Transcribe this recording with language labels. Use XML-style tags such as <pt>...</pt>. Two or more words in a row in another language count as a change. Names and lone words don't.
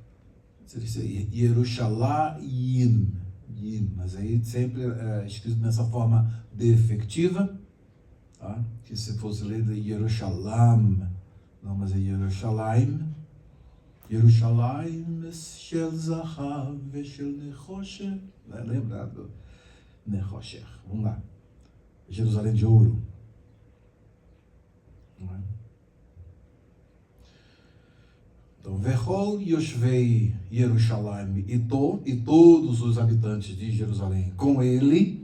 <pt>Yerushalayim, mas aí sempre é escrito nessa forma defectiva, Tá? Que se fosse ler de Jerusalém, não, mas é Jerusalém.</pt> <he>ירושלים של זהב של נחושת.</he> <pt>Lembra do nechosher? Vamos lá. Jerusalém de ouro. Não é? Então,</pt> <he>וכל יושבי ירושלים איתו,</he> <pt>e todos os habitantes de Jerusalém com ele.</pt>